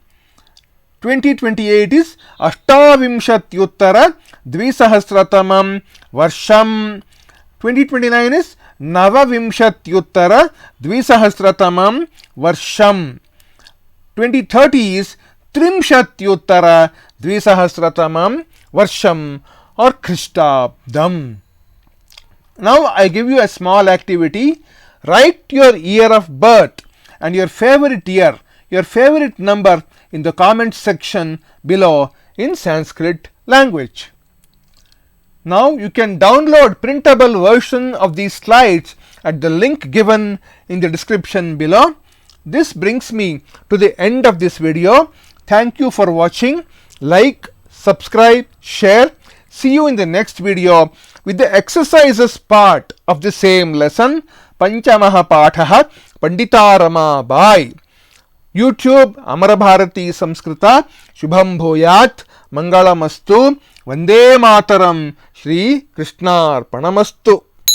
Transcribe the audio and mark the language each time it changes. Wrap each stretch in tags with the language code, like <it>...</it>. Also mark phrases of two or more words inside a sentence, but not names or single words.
<sa>2028 is अष्टाविंशत्युत्तर द्विसहस्रतमं वर्षम्. 2029 is नवविंशत्युत्तर द्विसहस्रतमं वर्षम्. 2030 is त्रिंशत्युत्तर द्विसहस्रतमं वर्षं or Christabdam.</sa> <en>Now I give you a small activity. Write your year of birth and your favorite year, your favorite number in the comment section below in Sanskrit language. Now you can download printable version of these slides at the link given in the description below. This brings me to the end of this video. Thank you for watching. Like, subscribe, share. See you in the next video with the exercises part of the same lesson.</en> <sa>पञ्चमः पाठः पण्डिता रमाबाई. YouTube Amarabharati Samskrita. शुभं भूयात्। मङ्गलमस्तु। वन्दे मातरम्. श्रीकृष्णार्पणमस्तु.</sa>